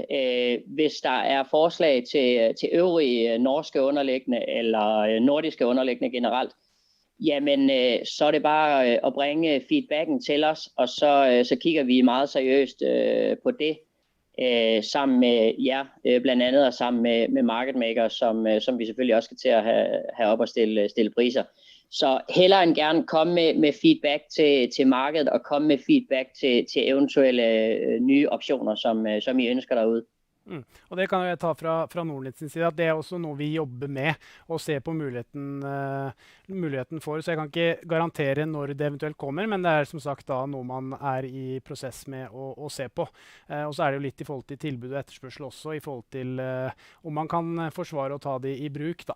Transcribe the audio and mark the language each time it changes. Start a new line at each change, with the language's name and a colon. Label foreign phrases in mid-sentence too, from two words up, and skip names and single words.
Danish: Hvis der er forslag til øvrige norske underliggende eller nordiske underliggende generelt, jamen så er det bare at bringe feedbacken til os, og så kigger vi meget seriøst på det sammen med jer, blandt andet og sammen med
English: market makers,
Danish: som vi selvfølgelig også skal til at have op og stille priser. Så hellere end gerne komme med feedback til markedet og komme med feedback til eventuelle nye optioner, som I ønsker derude.
Norwegian: Og det kan jeg ta fra Nordnet sin side, at det er også noe vi jobber med og ser på muligheten for, så jeg kan ikke garantere når det eventuelt kommer, men det er som sagt da noe man er i prosess med å se på. Og så er det jo litt i forhold til tilbud og etterspørsel også, i forhold til om man kan forsvare å ta det i bruk da.